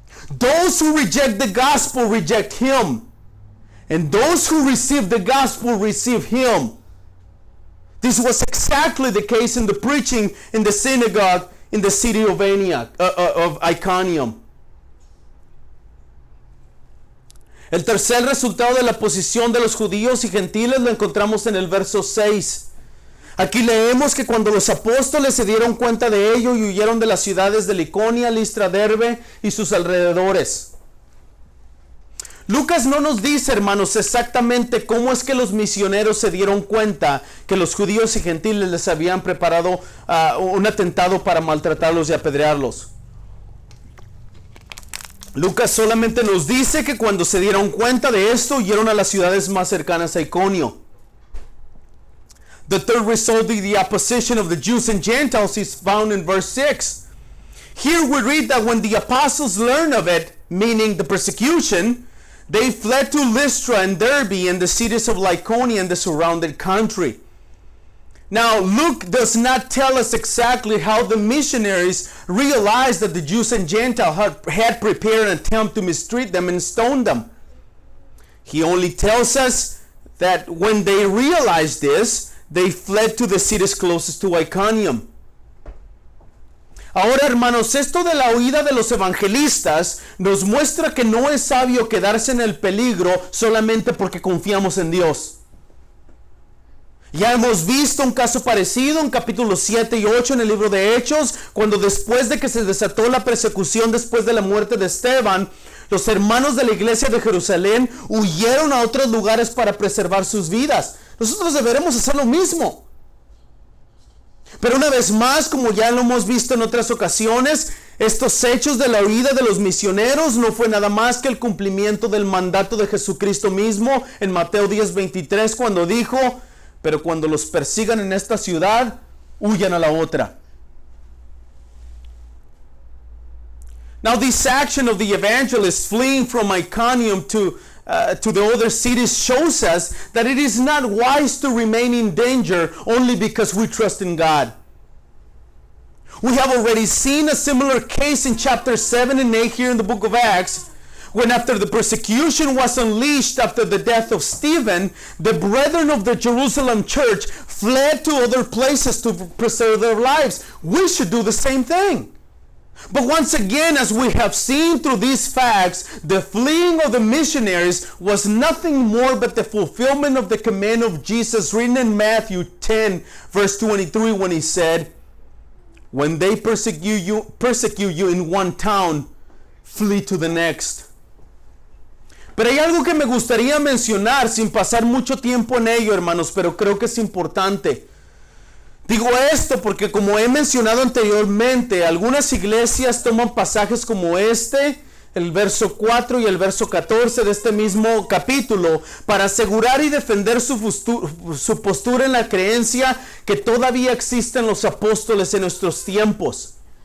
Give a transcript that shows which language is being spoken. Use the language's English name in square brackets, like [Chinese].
[English] Those who reject the gospel reject him, and those who receive the gospel receive him. This was exactly the case in the preaching in the synagogue in the city of Iconium. [Spanish] El tercer resultado de la posición de los judíos y gentiles lo encontramos en el verso 6. Aquí leemos que cuando los apóstoles se dieron cuenta de ello y huyeron de las ciudades de Liconia, Listra, Derbe y sus alrededores. Lucas no nos dice, hermanos, exactamente cómo es que los misioneros se dieron cuenta que los judíos y gentiles les habían preparado un atentado para maltratarlos y apedrearlos. Lucas solamente nos dice que cuando se dieron cuenta de esto, huyeron a las ciudades más cercanas a Iconio. [English] The third result of the opposition of the Jews and Gentiles is found in verse 6. Here we read that when the apostles learned of it, meaning the persecution, they fled to Lystra and Derbe and the cities of Lycaonia and the surrounding country. Now, Luke does not tell us exactly how the missionaries realized that the Jews and Gentiles had prepared an attempt to mistreat them and stone them. He only tells us that when they realized this, they fled to the cities closest to Iconium. [Spanish] Ahora, hermanos, esto de la huida de los evangelistas nos muestra que no es sabio quedarse en el peligro solamente porque confiamos en Dios. Ya hemos visto un caso parecido en capítulos 7 y 8 en el libro de Hechos, cuando después de que se desató la persecución después de la muerte de Esteban, los hermanos de la iglesia de Jerusalén huyeron a otros lugares para preservar sus vidas. Nosotros deberemos hacer lo mismo. Pero una vez más, como ya lo hemos visto en otras ocasiones, estos hechos de la huida de los misioneros no fue nada más que el cumplimiento del mandato de Jesucristo mismo en Mateo 10:23, cuando dijo: pero cuando los persigan en esta ciudad, huyan a la otra. [English] Now, this action of the evangelists fleeing from Iconium to the other cities shows us that it is not wise to remain in danger only because we trust in God. We have already seen a similar case in chapter 7 and 8 here in the book of Acts, when after the persecution was unleashed after the death of Stephen, the brethren of the Jerusalem church fled to other places to preserve their lives. We should do the same thing. But once again, as we have seen through these facts, the fleeing of the missionaries was nothing more but the fulfillment of the command of Jesus written in Matthew 10, verse 23, when he said, when they persecute you in one town, flee to the next. [Spanish] Pero hay algo que me gustaría mencionar sin pasar mucho tiempo en ello, hermanos, pero creo que es importante. Digo esto porque, como he mencionado anteriormente, algunas iglesias toman pasajes como este, el verso 4 y el verso 14 de este mismo capítulo, para asegurar y defender su postura en la creencia que todavía existen los apóstoles en nuestros tiempos.